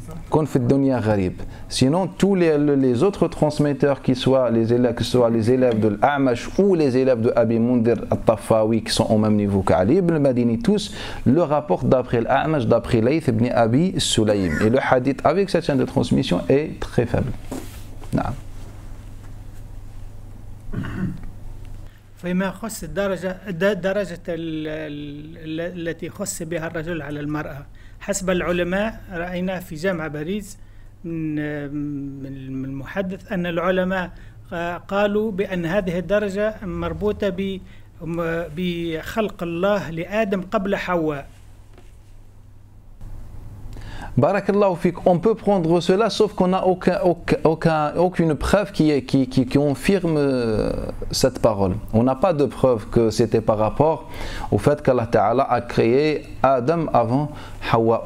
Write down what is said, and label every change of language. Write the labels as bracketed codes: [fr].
[ar] Kun fi dunya gharib. [fr] Sinon, tous les autres transmetteurs, que ce soit les élèves de l'A'mash ou les élèves de Abi Mundir al-Tafawi, qui sont au même niveau qu'Ali ibn al-Madini, tous le rapportent d'après l'A'mash, d'après Layth ibn Abi Sulaym. Et le hadith avec cette chaîne de transmission est très faible. [ar] فيما يخص درجة التي خص بها الرجل على المرأة حسب العلماء رأينا في جامعة باريس من المحدث أن العلماء قالوا بأن هذه الدرجة مربوطة بخلق الله لآدم قبل حواء. [fr] Barakallahu fik, on peut prendre cela sauf qu'on n'a aucune preuve qui confirme cette parole. On n'a pas de preuve que c'était par rapport au fait qu'Allah Ta'ala a créé Adam avant Hawa.